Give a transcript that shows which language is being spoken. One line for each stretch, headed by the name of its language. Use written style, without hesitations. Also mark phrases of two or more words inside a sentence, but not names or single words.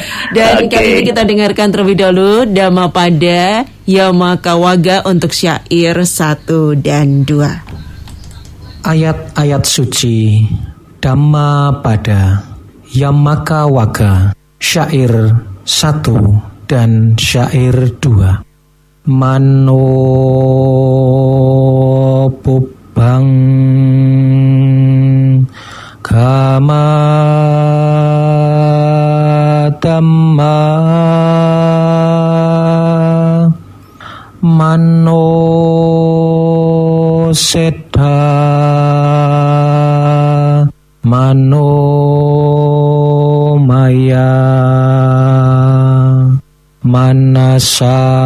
Indonesian: Dan kali ini kita dengarkan terlebih dahulu Dhammapada Yamakawaga untuk syair 1 dan 2. Ayat-ayat suci Dhammapada Yamakawaga, syair 1 dan syair 2.
Pali: Mano pubang Kama Dhamma Mano Seddha Mano Maya Manasa